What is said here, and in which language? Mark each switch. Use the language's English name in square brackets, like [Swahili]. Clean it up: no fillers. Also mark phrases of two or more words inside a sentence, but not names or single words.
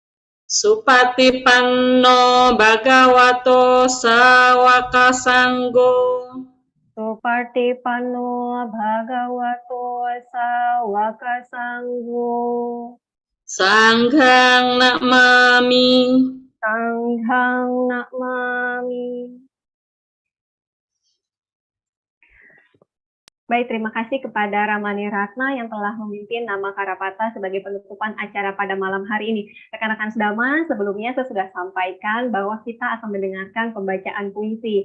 [Pali] Supatipanno Bhagavato Sawaka Sanggo. Supatipanno Bhagavato Sawaka Sanggo. Sanghang namami. Sanghang namami. [Indonesian] Baik, terima kasih kepada Ramani Ratna yang telah memimpin nama Karapata sebagai penutupan acara pada malam hari ini. Rekan-rekan sedama, sebelumnya saya sudah sampaikan bahwa kita akan mendengarkan pembacaan puisi.